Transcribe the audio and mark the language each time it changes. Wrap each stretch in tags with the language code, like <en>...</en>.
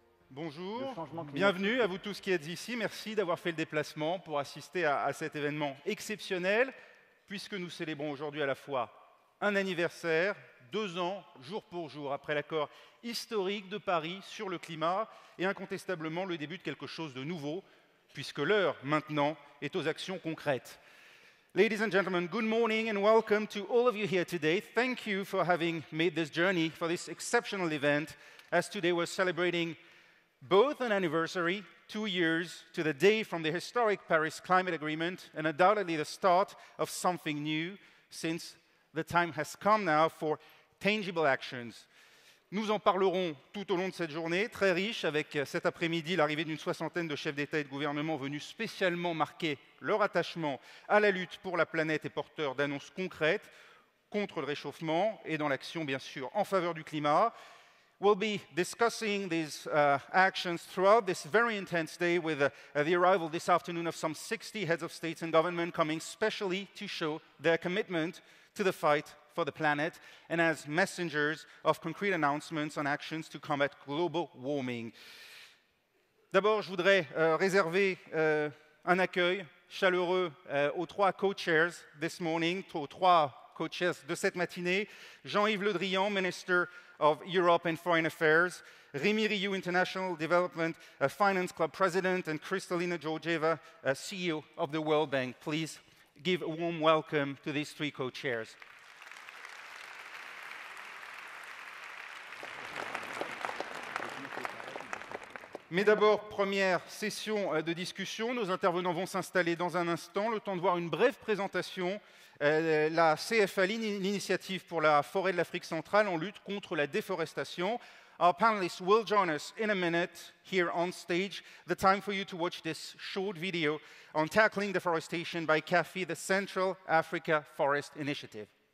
<fr>Bonjour, bienvenue à vous tous qui êtes ici. Merci d'avoir fait le déplacement pour assister à cet événement exceptionnel, puisque nous célébrons aujourd'hui à la fois un anniversaire, 2 ans, jour pour jour, après l'accord historique de Paris sur le climat, et incontestablement le début de quelque chose de nouveau, puisque l'heure maintenant est aux actions concrètes.</fr> <en>Ladies and gentlemen, good morning and welcome to all of you here today. Thank you for having made this journey for this exceptional event, as today we're celebrating both an anniversary, 2 years to the day from the historic Paris Climate Agreement, and undoubtedly the start of something new, since the time has come now for tangible actions.</en> <fr>Nous en parlerons tout au long de cette journée, très riche, avec cet après-midi l'arrivée d'une 60aine de chefs d'État et de gouvernement venus spécialement marquer leur attachement à la lutte pour la planète et porteurs d'annonces concrètes contre le réchauffement et dans l'action, bien sûr, en faveur du climat.</fr> <en>We'll be discussing these actions throughout this very intense day with the arrival this afternoon of some 60 heads of states and government coming specially to show their commitment to the fight for the planet and as messengers of concrete announcements on actions to combat global warming.</en> <fr>D'abord, je voudrais réserver un accueil chaleureux aux 3 co-chairs</fr> <en>this morning,</en> <fr>aux 3 co-chairs de cette matinée.</fr> <en>Jean-Yves Le Drian, Minister of Europe and Foreign Affairs, Rémi Rioux, International Development Finance Club President, and Kristalina Georgieva, CEO of the World Bank. Please give a warm welcome to these 3 co-chairs.</en> <fr>Mais d'abord, première session de discussion. Nos intervenants vont s'installer dans un instant. Le temps de voir une brève présentation. La CFA, l'initiative pour la forêt de l'Afrique centrale en lutte contre la déforestation.</fr> <en>Our panelists will join us in a minute here on stage. The time for you to watch this short video on tackling deforestation by CAFI, the Central Africa Forest Initiative.</en>